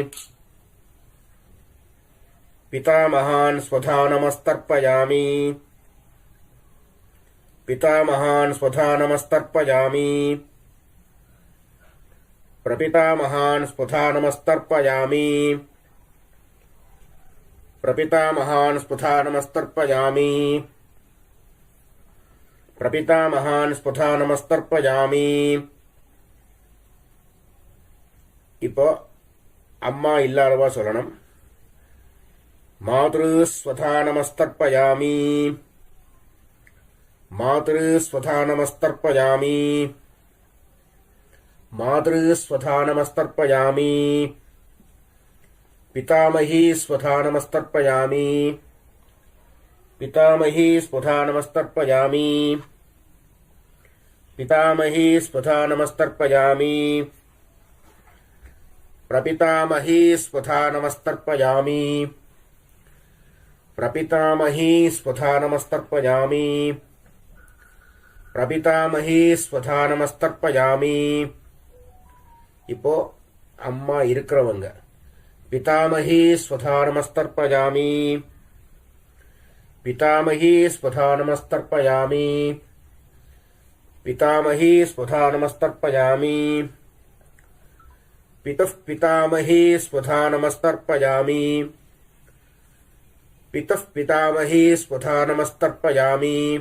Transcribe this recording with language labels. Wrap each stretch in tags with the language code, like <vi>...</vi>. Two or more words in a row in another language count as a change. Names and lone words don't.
<sa>पितामहान् स्वधा नमस्तर्पयामि पितामहान् स्वधा नमस्तर्पयामि प्रपितामहान् स्वधा नमस्तर्पयामि प्रपितामहान् स्वधा नमस्तर्पयामि प्रपितामहान् स्वधा नमस्तर्पयामि.</sa> <ta>இப்போ அம்மா இல்லாதவா சொல்லணும்.</ta> <sa>मातृस्वधा नमस्तर्पयामि मातृस्वधा नमस्तर्पयामि मातृस्वधा नमस्तर्पयामि पितामही स्वधा नमस्तर्पयामि पितामही स्वधा नमस्तर्पयामि पितामही स्वधा नमस्तर्पयामि प्रपितामही स्वधा नमस्तर्पयामि प्रपितामही स्वधा नमस्तर्पयामि प्रपितामही स्वधा नमस्तर्पयामि.</sa> <ta>இப்போ அம்மா இருக்கிறவங்க</ta> <sa>पितामही स्वधा नमस्तर्पयामि पितामही स्वधा नमस्तर्पयामि पितामही स्वधा नमस्तर्पयामि पितुः पितामही स्वधा नमस्तर्पयामि पितुः पितामही स्वधा नमस्तर्पयामि</sa>